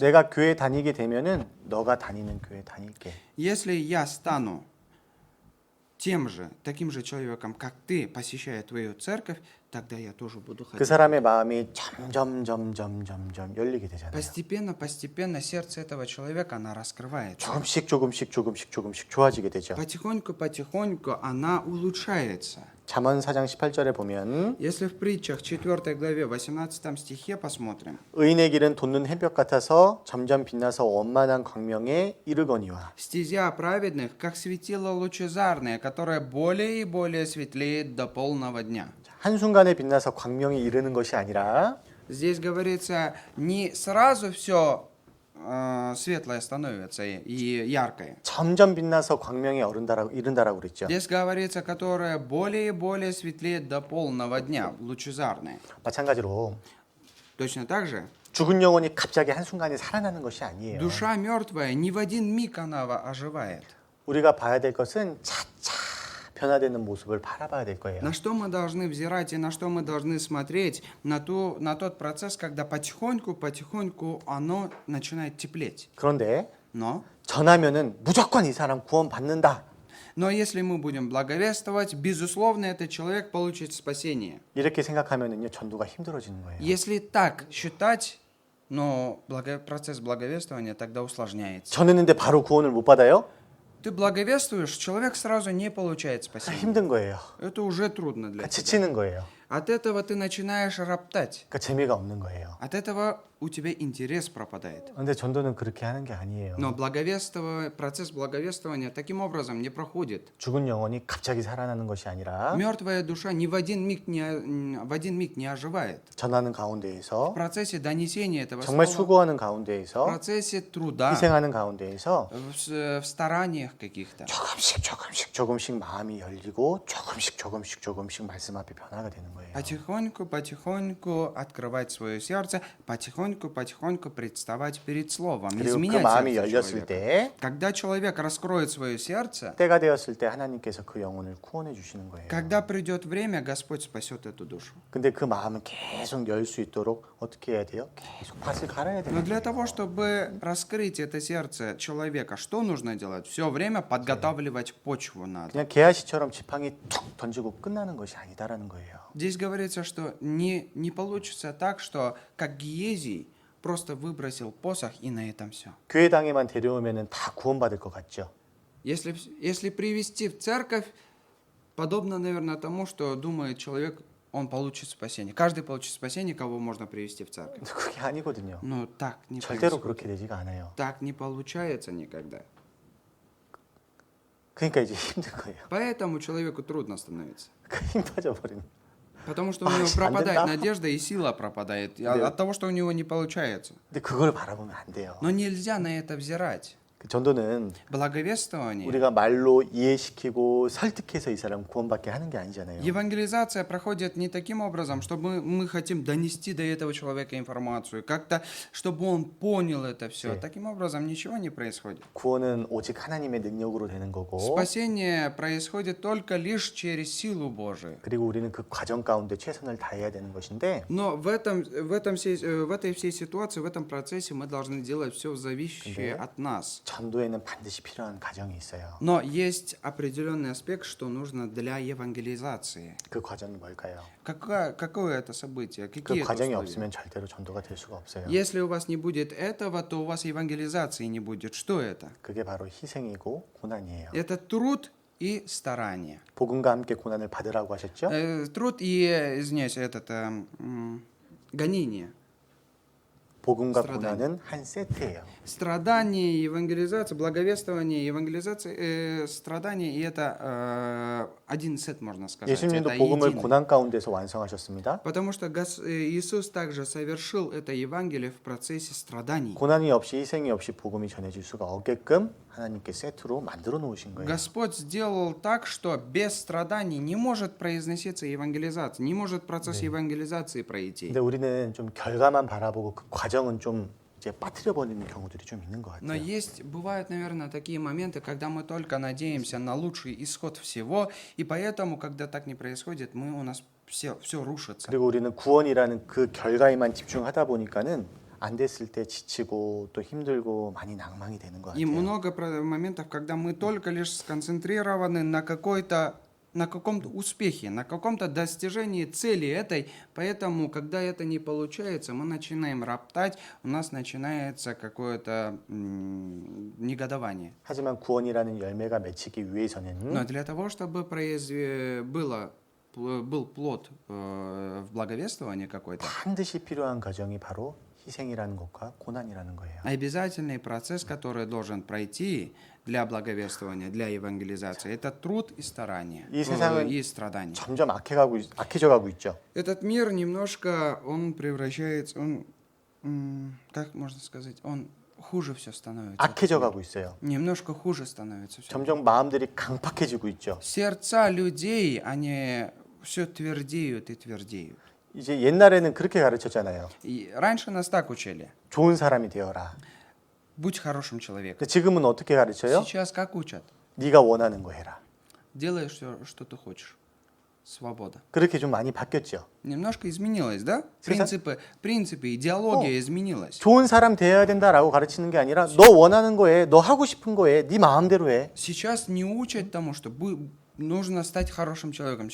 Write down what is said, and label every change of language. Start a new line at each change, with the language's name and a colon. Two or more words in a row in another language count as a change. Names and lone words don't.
Korean: 내가 교회 다니게 되면은 너가 다니는 교회 다닐게.
Russian: Если я стану таким же человеком, как ты, посещая твою церковь, тогда я тоже буду
Korean: 그
Russian: ходить.
Korean: 사람의 마음이 점점 열리게 되잖아요.
Russian: Постепенно сердце этого человека, она раскрывается.
Korean: 조금씩 좋아지게 되죠.
Russian: Потихоньку она улучшается.
Korean: 잠언 4장 18절에 보면
Russian: Если в притчах 4 главе 18 стихе посмотрим,
Korean: 의인의 길은 돋는 햇볕 같아서 점점 빛나서 원만한 광명에 이르거니와
Russian: стезя праведных, как светило лучезарное, которое более и более светлеет до полного дня.
Korean: 한순간에 빛나서 광명에 이르는 것이 아니라
Russian: Здесь говорится, не сразу все светлое становится и яркое.
Korean: 점점 빛나서 광명에 이른다라고 그랬죠.
Russian: Здесь говорится, которое более и более светлеет до полного дня, лучезарное.
Korean: 마찬가지로
Russian: Точно так же,
Korean: 죽은 영혼이 갑자기 한순간에 살아나는 것이 아니에요.
Russian: душа мертвая ни в один миг она оживает.
Korean: 우리가 봐야 될 것은 차차 변화되는 모습을 바라봐야 될 거예요.
Russian: На что мы должны взирать и на что мы должны смотреть? На тот процесс, когда потихоньку оно начинает теплеть.
Korean: 그런데
Russian: Но
Korean: 전하면은 무조건 이 사람 구원 받는다.
Russian: если мы будем благовествовать, безусловно, этот человек получит спасение.
Korean: 이렇게 생각하면은요 전도가 힘들어지는 거예요.
Russian: Если так считать, но процесс благовествования тогда усложняется.
Korean: 전했는데 바로 구원을 못 받아요?
Russian: Ты благовествуешь, человек сразу не получает спасения.
Korean: 힘든 거예요.
Russian: Это уже трудно для тебя.
Korean: 지치는 거예요.
Russian: От этого ты начинаешь роптать.
Korean: 그러니까 재미가 없는 거예요.
Russian: От этого у тебя интерес пропадает.
Korean: 근데 전도는 그렇게 하는 게 아니에요.
Russian: Но процесс благовествования таким образом не проходит.
Korean: 죽은 영혼이 갑자기 살아나는 것이 아니라
Russian: Мертвая душа в один миг не оживает.
Korean: 전하는
Russian: В
Korean: 가운데에서
Russian: процессе донесения этого
Korean: 정말
Russian: слова,
Korean: 수고하는
Russian: в
Korean: 가운데에서
Russian: процессе труда,
Korean: 희생하는 가운데에서
Russian: в стараниях каких-то,
Korean: 조금씩 마음이 열리고 조금씩 말씀 앞에 변화가 되는 거예요.
Russian: потихоньку открывать свое сердце, потихоньку представать перед Словом,
Korean: 그리고 그
Russian: изменять
Korean: 마음이
Russian: сердце
Korean: 열렸을
Russian: человека.
Korean: 때
Russian: Когда человек раскроет свое сердце,
Korean: 때가 되었을 때 하나님께서 그 영혼을 구원해 주시는 거예요.
Russian: когда придет время, Господь спасет эту душу.
Korean: 근데 그 마음은 계속 열 수 있도록 어떻게 해야 돼요? 계속 밭을 갈아야 돼요.
Russian: Но для того, чтобы раскрыть это сердце человека, что нужно делать? Все время подготавливать почву надо.
Korean: 그냥 개아시처럼 지팡이 툭 던지고 끝나는 것이 아니다라는 거예요.
Russian: Здесь говорится, что не получится так, что как Гиезий просто выбросил посох и на этом все.
Korean: 교회당에만 데려오면은 다 구원받을 것 같죠.
Russian: Если привести в церковь, подобно, наверное, тому, что думает человек, он получит спасение. Каждый получит спасение, кого можно привести в церковь.
Korean: 근데 그게 아니거든요.
Russian: Но так не
Korean: 절대로
Russian: происходит.
Korean: 그렇게 되지가 않아요.
Russian: Так не получается никогда.
Korean: 그러니까 이제 힘든 거예요.
Russian: Поэтому человеку трудно становится.
Korean: 힘 빠져버리는.
Russian: Потому что у А, него
Korean: 안
Russian: пропадает
Korean: 된다?
Russian: надежда и сила пропадает
Korean: 네.
Russian: от того, что у него не получается.
Korean: 근데 그걸 바라보면 안 돼요.
Russian: Но нельзя на это взирать.
Korean: 그 전도는
Russian: Благовествование,
Korean: 우리가 말로 이해시키고 설득해서 이 사람 구원받게 하는 게 아니잖아요.
Russian: евангелизация проходит не таким образом, чтобы мы хотим донести до этого человека информацию, как-то, чтобы он понял это все.
Korean: 네.
Russian: Таким образом ничего не происходит.
Korean: 구원은 오직 하나님의 능력으로 되는 거고,
Russian: Спасение происходит только лишь через силу Божию.
Korean: 그리고 우리는 그 과정 가운데 최선을 다해야 되는 것인데,
Russian: Но в этой всей ситуации, в этом процессе мы должны делать все зависящее
Korean: 근데
Russian: от нас.
Korean: 전도에는 반드시 필요한 과정이 있어요.
Russian: Но есть определенный аспект, что нужно для евангелизации.
Korean: 그 과정이 뭘까요?
Russian: Какое это событие?
Korean: 그
Russian: Какие это
Korean: 과정이
Russian: условия?
Korean: 없으면 절대로 전도가 될 수가 없어요.
Russian: Если у вас не будет этого, то у вас евангелизации не будет. Что это?
Korean: 그게 바로 희생이고 고난이에요.
Russian: Это труд и старание.
Korean: 복음과 함께 고난을 받으라고 하셨죠?
Russian: Труд и, извиняюсь, гонение.
Korean: 복음과
Russian: страдания.
Korean: 고난은 한 세트예요.
Russian: Страдание, евангелизация, благовествование, евангелизация, страдание, и это один сет, можно сказать.
Korean: 예수님도
Russian: Это
Korean: 복음을
Russian: единый.
Korean: 고난 가운데서 완성하셨습니다.
Russian: Потому что Иисус также совершил это Евангелие в процессе страданий.
Korean: 고난이 없이 희생이 없이 복음이 전해질 수가 없게끔 하나님께 세트로 만들어 놓으신 거예요.
Russian: Господь сделал так, что без страданий не может произноситься евангелизация, не может процесс евангелизации пройти.
Korean: 근데 우리는 좀 결과만 바라보고 그 과정은 좀 이제 빠뜨려 버리는 경우들이 좀 있는 것
Russian: Но
Korean: 같아요.
Russian: бывают, наверное, такие моменты, когда мы только надеемся на лучший исход всего, и поэтому, когда так не происходит, у нас все рушится.
Korean: 그리고 우리는 구원이라는 그 결과에만 집중하다 보니까는 안 됐을 때 지치고 또 힘들고 많이 낭망이 되는 것
Russian: И
Korean: 같아요.
Russian: много моментов, когда мы только лишь сконцентрированы на каком-то успехе, на каком-то достижении цели этой, поэтому, когда это не получается, мы начинаем роптать, у нас начинается какое-то негодование.
Korean: 하지만 구원이라는 열매가 맺히기
Russian: Но
Korean: 위해서는
Russian: для того, чтобы был плод в благовествовании какой-то,
Korean: 반드시 필요한 과정이 바로 희생이라는 것과 고난이라는 거예요.
Russian: обязательный процесс, который должен пройти для благовествования, для евангелизации, это труд и старание,
Korean: 이 세상은
Russian: и страдания.
Korean: 점점 악해져 가고 있죠.
Russian: Этот мир немножко, он превращается, как можно сказать, он хуже все становится.
Korean: 악해져 가고 있어요.
Russian: Немножко хуже становится все.
Korean: 점점 마음들이 강팍해지고 있죠.
Russian: Сердца людей, они все твердеют и твердеют.
Korean: 이제 옛날에는 그렇게 가르쳤잖아요.
Russian: И раньше нас так учили.
Korean: 좋은 사람이 되어라.
Russian: Будь хорошим человеком.
Korean: 근데 지금은 어떻게 가르쳐요?
Russian: Сейчас как учат?
Korean: 네가 원하는 거 해라.
Russian: Делай все, что ты хочешь. Свобода.
Korean: 그렇게 좀 많이 바뀌었죠.
Russian: Немножко изменилось, да?
Korean: 세상-
Russian: Принципы, идеология изменилась.
Korean: 좋은 사람 되어야 된다라고 가르치는 게 아니라 너 원하는 거 해, 너 하고 싶은 거 해, 네 마음대로 해.
Russian: Сейчас не учат тому, что нужно стать хорошим человеком.